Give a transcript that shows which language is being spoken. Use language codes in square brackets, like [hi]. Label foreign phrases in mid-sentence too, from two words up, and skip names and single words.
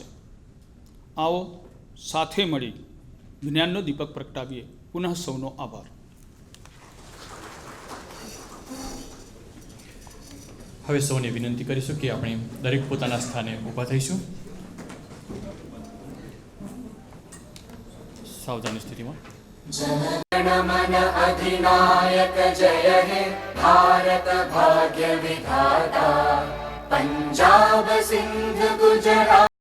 [gu] આવો સાથે મળી જ્ઞાનનો દીપક પ્રગટાવીએ. પુનઃ સૌનો આભાર. હવે સૌને વિનંતી કરીશું કે આપણે દરેક પોતાના સ્થાને ઊભા થઈશું. સાવધાની સ્થિતિમાં. [bn] জনগণমন অধিনায়ক জয় হে ভারত ভাগ্য বিধাতা পঞ্জাব সিন্ধু গুজরাট